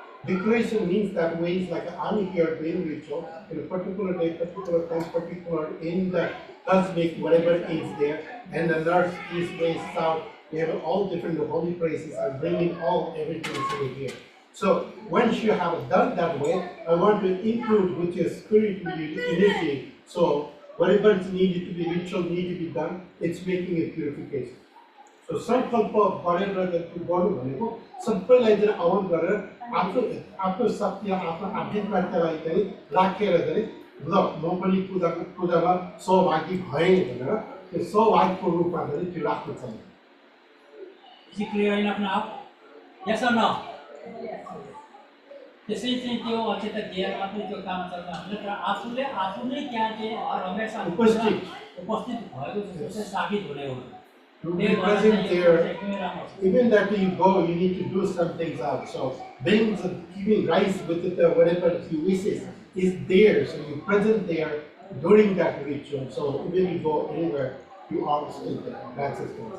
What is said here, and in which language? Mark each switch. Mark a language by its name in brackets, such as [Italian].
[English] Declaration means that way is like I'm here doing ritual in a particular day, particular time, particular in the cosmic, whatever is there, and the north, east, west, south, we have all different holy places and bringing all everything over here. So once you have done that way, I want to include with your spiritual energy. So whatever is needed to be ritual, need to be done, it's making a purification. [Nepali] So sankalpa गरेर गर्नु भनेको सबैलाई चाहिँ आह्वान गरेर आफ्नो शक्ति आफ्नो आध्यात्मिकतालाई चाहिँ राखेर चाहिँ ल म पनि पूजामा सहभागी भएँ भनेर त्यो सहभागीको रूपमा चाहिँ त्यो राख्नु छ. [English] Is it clear enough now? Yes or no? [Nepali] त्यसै चाहिँ त्यो अचेत दिएर मात्रै त्यो काम चल्छ भने तर आफूले आफू नै त्यहाँ चाहिँ हमेसा उपस्थित भएको चाहिँ साबित हुने हो. [English] To be present there, even that you go, you need to do some things out. So giving rice with it, whatever he wishes is there. So you present there during that ritual. So when you go anywhere, you are still there. That's it.